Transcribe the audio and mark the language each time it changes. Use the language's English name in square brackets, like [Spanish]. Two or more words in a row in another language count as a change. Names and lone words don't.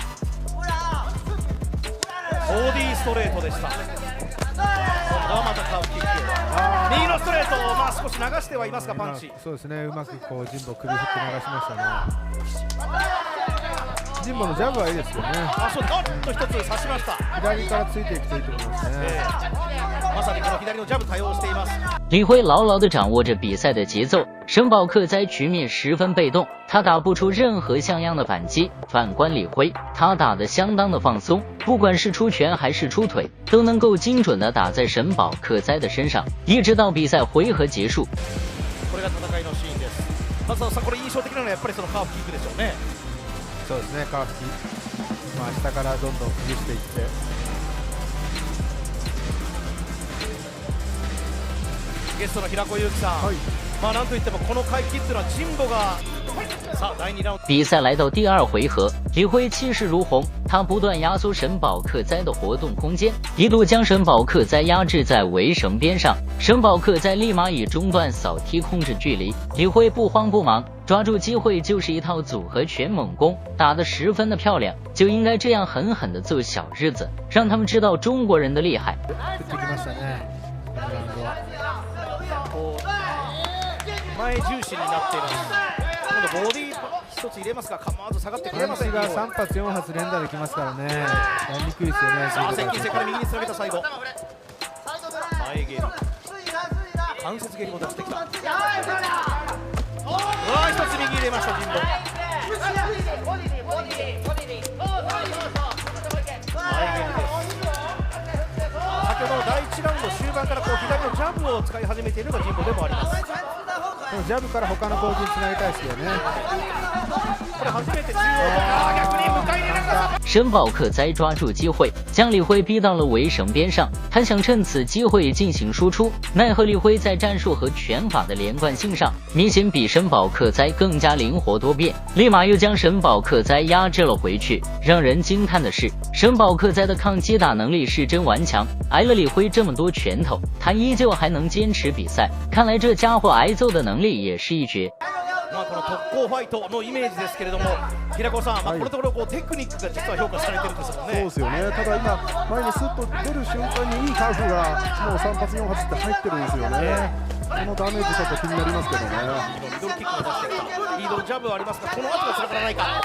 [Japanese] ボディーストレートでした。今度はまたカーブキック。右のストレート、少し流してはいますがパンチ。そうですね。うまくこう神保首振って流しましたね。神保のジャブはいいですよね。そうだ。一つ刺しました。左からついていくといいと思いますね。まさにこの左のジャブ対応しています。 [Chinese] 李辉牢牢地掌握着比赛的节奏，神保克哉局面十分被动，他打不出任何像样的反击。反观李辉，他打得相当的放松，不管是出拳还是出腿，都能够精准地打在神保克哉的身上，一直到比赛回合结束。 [Japanese] これが戦いのシーンです。松田さん、これ印象的なのはやっぱりそのカーフキックでしょうね。そうですね。カーフキック、下からどんどん崩していって。ゲストの平子祐希さん、なんといってもこの回帰っていうのは神保がさあ第2ラウンド。 [Chinese] 比赛来到第2回合，李辉气势如虹，他不断压缩神保克哉的活动空间，一度将神保克哉压制在围绳边上。神保克哉立马以中段扫踢控制距离，李辉不慌不忙，抓住机会就是一套组合拳猛攻，打得十分的漂亮，就应该这样狠狠地揍小日子，让他们知道中国人的厉害。 [Japanese] 前重心になっています。今度ボディ一つ入れますが構わず下がってくれません。パンチが3発4発連打できますからね、やりにくいですよね。さあ接近戦から右につなげた最後前蹴り関節蹴りも出してきた。うわ一つ右入れました神保。先ほどの第1ラウンド終盤からこう左のジャブを使い始めているのが神保でもあります。でもジャブから他の攻撃につなげたいですよね。これ初めて中央から逆に迎え入れられた。 [Chinese] 沈宝克哉抓住机会，将李辉逼到了围绳边上。他想趁此机会进行输出，奈何李辉在战术和拳法的连贯性上，明显比沈宝克哉更加灵活多变，立马又将沈宝克哉压制了回去。让人惊叹的是，沈宝克哉的抗击打能力是真顽强，挨了李辉这么多拳头，他依旧还能坚持比赛。看来这家伙挨揍的能力也是一绝。 [Japanese] この特攻ファイトのイメージですけれども、平子さん、このところこうテクニックが実は評価されてるんですもんね。そうですよね。ただ今前にスッと出る瞬間にいいカーフがもう3発4発って入ってるんですよね。このダメージちょっと気になりますけどね。ミドルキックも出してきた。ミドルジャブはありますが、この後がつながらないか。